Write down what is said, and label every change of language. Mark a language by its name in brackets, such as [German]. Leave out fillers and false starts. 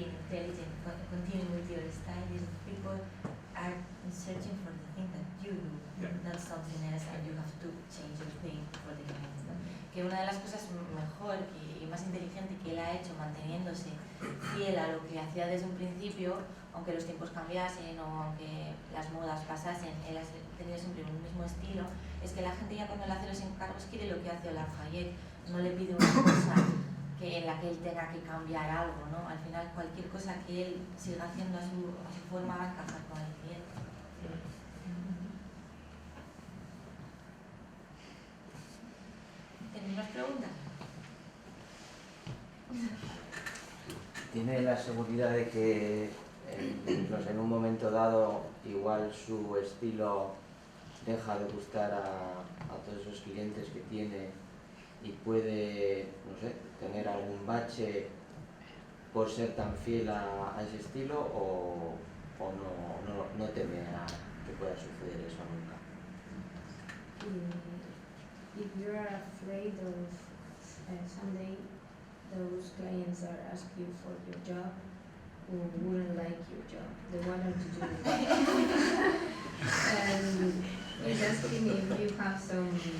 [English] intelligent, continue with your style, is people are searching for the thing that you do, not something else, and you have to change your thing for the clients, ¿no? [Spanish] Que una de las cosas mejor y más inteligente que él ha hecho manteniéndose fiel a lo que hacía desde un principio, aunque los tiempos cambiasen o aunque las modas pasasen, él ha tenido siempre un mismo estilo, es que la gente ya cuando le hace los encargos quiere lo que hace Olaf Hajek, no le pide una cosa en la que él tenga que cambiar algo, ¿no? Al final cualquier cosa que él siga haciendo a su forma va a encajar con el cliente. ¿Tenéis más preguntas? ¿Tiene la seguridad de que incluso en un momento dado igual su estilo deja de gustar a todos esos clientes que tiene y puede, no sé, tener algún bache por ser tan fiel a ese estilo o no teme a que pueda suceder eso nunca? [English] If you are afraid of someday those clients that ask you for your job who wouldn't like your job, then why don't you do it? And he's asking if you have some.